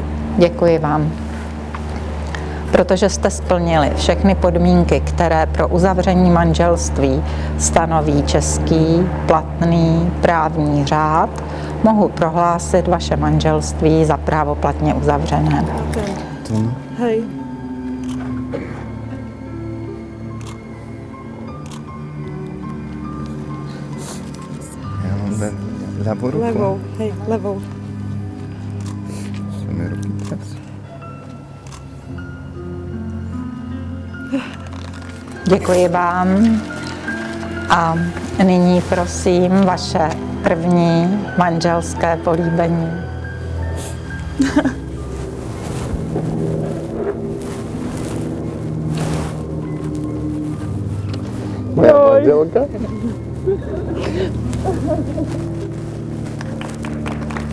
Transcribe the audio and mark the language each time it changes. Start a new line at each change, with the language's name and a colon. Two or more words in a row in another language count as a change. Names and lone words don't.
Czech: Děkuji vám. Protože jste splnili všechny podmínky, které pro uzavření manželství stanoví český platný právní řád, mohu prohlásit vaše manželství za právoplatně uzavřené. Okay. Hej.
Slovak: Ja mám len ľavú ruku.
Czech: Levou, hej, levou.
Slovak: Sa mi ruky teraz.
Czech: Děkuji vám a nyní prosím vaše první manželské políbení.
Slovak: Moja manželka?